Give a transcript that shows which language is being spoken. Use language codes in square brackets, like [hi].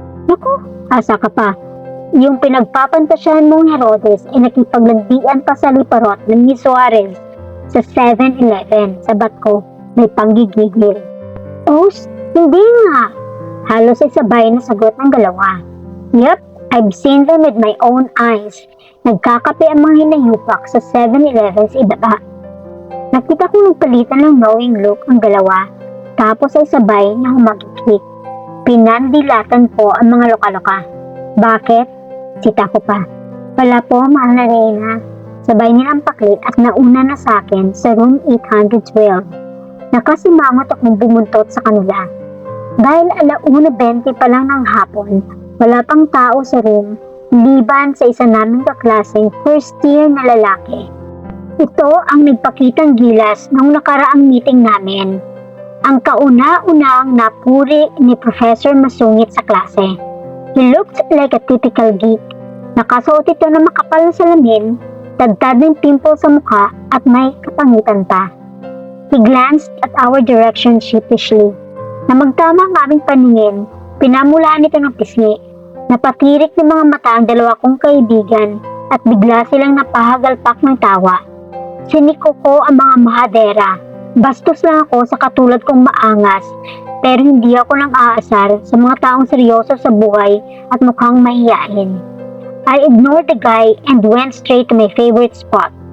[tl] Naku, asa ka pa. Yung pinagpapantasyahan mong Herodes ay nakipaglandian pa sa liparot ng Miss Suarez sa 7-Eleven. Sabat ko, may panggigigil. Oh, hindi nga. Halos ay sabay na sagot ng dalawa. [en] Yep, I've seen them with my own eyes. [tl] Nagkakape ang mga hinayupak sa 7-Eleven sa ibaba. Nakita kong nagpalitan ng knowing look ang dalawa, tapos ay sabay na humagikik. Pinandilatan ko ang mga loka-loka. Bakit? Sita ko pa. Wala po, mahal na Reyna. Sabay nilang paklit at nauna na sa akin sa room 812. Nakasimangot akong bumuntot sa kanila. Dahil 1:20 pa lang ng hapon, wala pang tao sa room, liban sa isa naming kaklaseng first year na lalaki. Ito ang nagpakitang gilas noong nakaraang meeting namin. Ang kauna-unang napuri ni Professor Masungit sa klase. [en] He looked like a typical geek. [tl] Nakasuot ito ng makapal na salamin, dagdag ng pimple sa mukha at may kapangitan pa. [en] He glanced at our direction sheepishly. [tl] Na magtama ang aming paningin, pinamulaan ito ng pisngi. Napatirik ng mga mata ang dalawa kong kaibigan at bigla silang napahagalpak ng tawa. Siniko ko ang mga mahadera. Bastos lang ako sa katulad kong maangas, pero hindi ako nang aasar sa mga taong seryoso sa buhay at mukhang mahiyain. [en] I ignored the guy and went straight to my favorite spot.